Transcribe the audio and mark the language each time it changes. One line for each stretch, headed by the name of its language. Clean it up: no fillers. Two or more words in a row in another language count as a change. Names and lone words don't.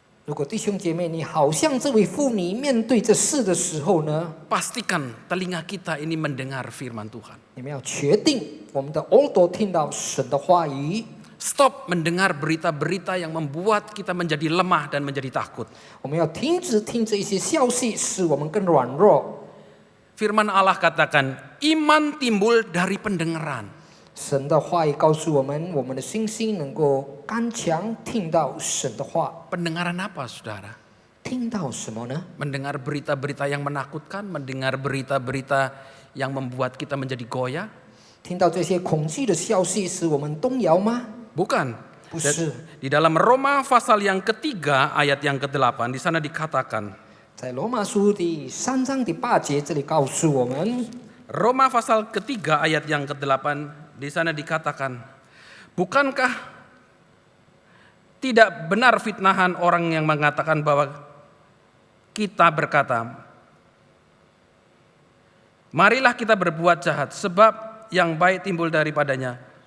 Chinese: 如果弟兄姐妹你好像这位妇女面对这事的时候呢，
Indonesian: pastikan telinga kita ini mendengar firman Tuhan.
Chinese: 你们要确定我们的耳朵听到神的话语。
Indonesian: Stop mendengar berita-berita yang membuat kita menjadi lemah dan menjadi takut.
Chinese: 我们要停止听这一些消息，使我们更软弱。
Indonesian: Firman Allah katakan, iman timbul dari pendengaran.
Chinese: 神的话语告诉我们，我们的信心能够刚强，听到神的话。
Indonesian: Pendengaran apa, saudara?
Chinese: 听到什么呢？
Indonesian: Mendengar berita-berita yang menakutkan, mendengar berita-berita yang membuat kita menjadi goyah?
Chinese: 听到这些恐惧的消息，使我们动摇吗？
Indonesian: Bukan.
Chinese: 不是。
Indonesian: Di dalam Roma pasal yang ketiga ayat yang ke-8 di sana dikatakan,
Chinese: 在罗马书第3章第8节这里告诉我们，
Indonesian: Roma pasal ketiga ayat yang ke-8 di sana dikatakan, bukankah tidak benar fitnahan orang yang mengatakan bahwa kita berkata, marilah kita berbuat jahat sebab yang baik timbul daripadanya.